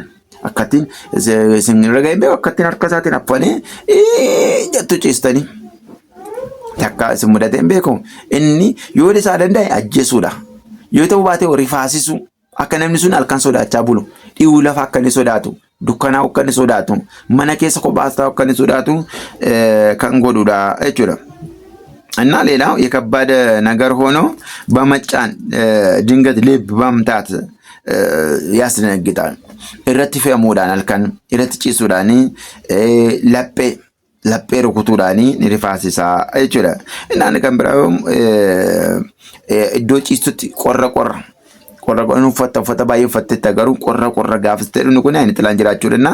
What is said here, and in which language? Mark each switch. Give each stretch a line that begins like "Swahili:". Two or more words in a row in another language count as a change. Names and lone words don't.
Oromo: Akkatiin isin raga'een beeku akkatiin harka isaatiin affanee jettu ciistanii takka isin mudateen beeku inni yoo isaa danda'e ajjeesuudha. Yoo ta'uu baate rifaasisu akka namni sun halkan sodaachaa bulu dhiyuu lafa akka inni sodaatu dukkanaa akka inni sodaatu mana keessa kophaas akka inni sodaatu kan godhuudha jechuudha.
Amharic: እና ሌላው የከባድ ነገር ሆኖ በመጫን ድንገት ልብ መምታት ያስደነግጣል።
Oromo: irratti fe'amuudhaan halkan irratti ciisuudhaan laphee rukutuudhaan ni rifaasisaa jechuudha. Inni kan biraa iddoo ciistutti qorra uffata baay'ee uffattetti garuu qorra gaafiste inni kun inni xilaan jiraachuudha.